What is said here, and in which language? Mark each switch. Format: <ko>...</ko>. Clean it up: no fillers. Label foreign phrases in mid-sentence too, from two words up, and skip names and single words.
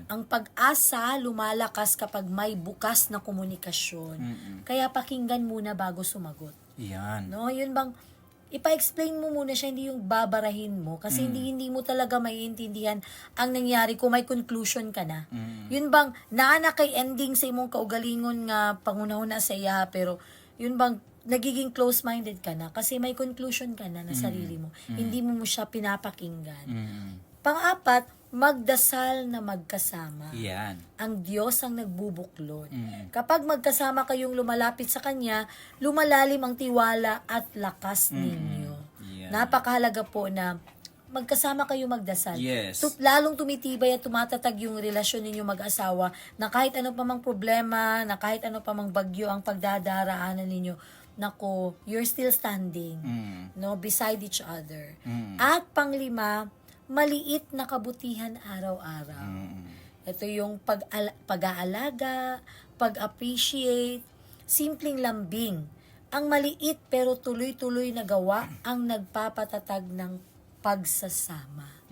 <tl>Ang pag-asa lumalakas kapag may bukas na komunikasyon. Kaya pakinggan muna bago sumagot. Yan. No, yun bang ipa-explain mo muna siya, hindi yung babarahin mo kasi hindi mo talaga maiintindihan ang nangyari kung may conclusion ka na.</tl> <ceb>Yun bang naana kay ending sa imong kaugalingon nga pangunahon na sa iya,</ceb> <tl>pero yun bang nagiging close-minded ka na kasi may conclusion ka na sarili mo. Hindi mo siya pinapakinggan. Pang-apat, magdasal na magkasama. Yan. Ang Diyos ang nagbubuklod. Kapag magkasama kayong lumalapit sa Kanya, lumalalim ang tiwala at lakas ninyo. Yeah. Napakahalaga po na magkasama kayo magdasal. Yes. Lalong tumitibay at tumatatag yung relasyon ninyo mag-asawa na kahit ano pa mang problema, na kahit ano pa mang bagyo ang pagdadaraanan ninyo, nako,</tl> <en>you're still standing, no, beside each other.</en> <tl>At panglima, maliit na kabutihan araw-araw. Ito yung pag-aalaga, pag-appreciate, simpleng lambing. Ang maliit pero tuloy-tuloy na gawa ang nagpapatatag ng pagsasama.</tl>